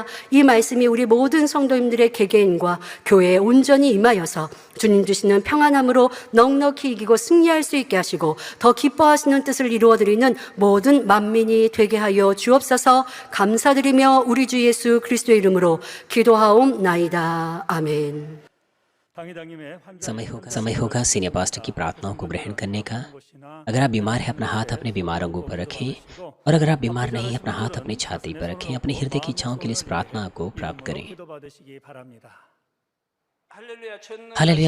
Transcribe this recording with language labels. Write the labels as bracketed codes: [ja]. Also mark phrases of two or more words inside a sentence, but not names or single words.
[ko] 이 말씀이 우리 모든 성도님들의 개개인과 교회에 온전히 임하여서 주님 주시는 평안함으로 넉넉히 이기고 승리할 수 있게 하시고 더 기뻐하시는 뜻을 이루어드리는 모든 만민이 되게 하여 주옵소서. 감사드리며 우리 주 예수 그리스도의 이름으로 기도하옵나이다. 아멘. [hi] समय होगा सीनियर पास्टर की प्रार्थनाओं को ग्रहण करने का। अगर आप बीमार हैं अपना हाथ अपने बीमार अंगों पर रखें, और अगर आप बीमार नहीं अपना हाथ अपनी छाती पर रखें। अपने हृदय की इच्छाओं के लिए इस प्रार्थना को प्राप्त करें। हालेलुया।